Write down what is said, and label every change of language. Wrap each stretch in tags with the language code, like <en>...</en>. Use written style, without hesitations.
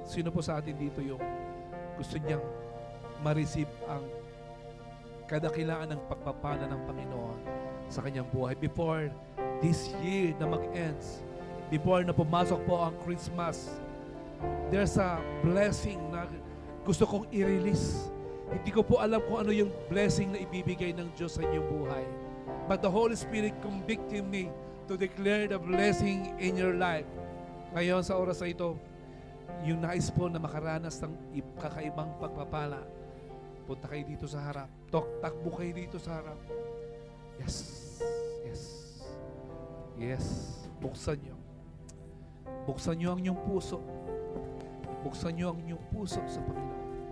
<tl>Sino po sa atin dito yung gusto niyang ma-receive ang kadakilaan ng pagpapala ng Panginoon sa kanyang buhay</tl> <en>before this year</en> <tl>na mag-ends, before na pumasok po ang Christmas?</tl> <en>There's a blessing</en> <tl>na gusto kong i-release. Hindi ko po alam kung ano yung blessing na ibibigay ng Diyos sa inyong buhay.</tl> <en>But the Holy Spirit convicted me to declare the blessing in your life.</en> <tl>Ngayon sa oras na ito, yung nais po na makaranas ng kakaibang pagpapala, punta kayo dito sa harap. Takbo kayo dito sa harap. Yes. Yes. Yes. Buksan nyo. Buksan nyo ang inyong puso. Buksan nyo ang inyong puso sa Panginoon.</tl>